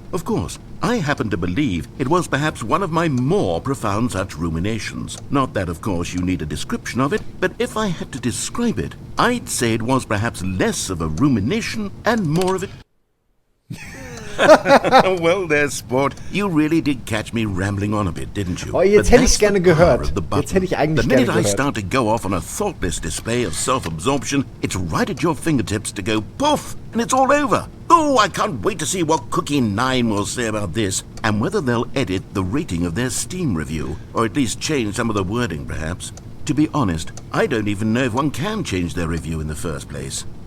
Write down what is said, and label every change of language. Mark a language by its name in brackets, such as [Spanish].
[English] Of course, I happen to believe it was perhaps one of my more profound such ruminations. Not that, of course, you need a description of it, but if I had to describe it, I'd say it was perhaps less of a rumination and more of it... Well, there, sport. You really did catch me rambling on a bit, didn't you? [German] Oh, jetzt hätte ich's gerne gehört. Jetzt hätte ich eigentlich gerne gehört. [English] The minute I start to go off on a thoughtless display of self-absorption, it's right at your fingertips to go poof, and it's all over. Oh, I can't wait to see what Cookie 9 will say about this, and whether they'll edit the rating of their Steam review, or at least change some of the wording, perhaps. To be honest, I don't even know if one can change their review in the first place.